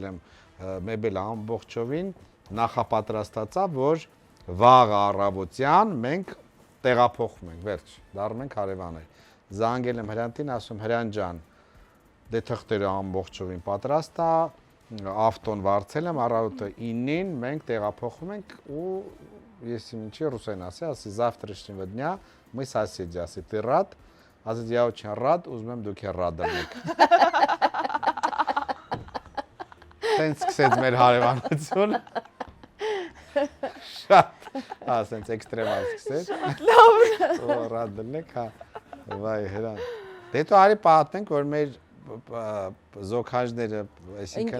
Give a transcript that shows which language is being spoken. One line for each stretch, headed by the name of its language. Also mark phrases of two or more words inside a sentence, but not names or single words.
Armenian: եմ մեբելը ամբողջովին նախապատրաստացա, որ վաղ առավոտյան մենք տեղափոխվում ենք, վերջ, դառնում ենք հարևաններ։ Զանգել եմ Հրանտին, ասում Հրան ջան, դե թղթերը ամբողջովին պատրաստ է, ավտոն վարձել եմ, առավոտը 9-ին մենք տեղափոխվում ենք ու ես ինչի ռուսեն ասի,
Russian: завтрашнего дня мы соседи, ասի, ты рад? Ասի, я очень рад,
Armenian: ուզում եմ դուք ռադ եք։ Տենց սկսեց մեր հարևանությունը։ Շատ, ասենց էքստրեմալ սկսեց։ Լավ։ Ու ռադ եք, հա։ Վայ, Հրան։ Դե դու արի պատմենք, որ մեր զոքաժները, այսինքն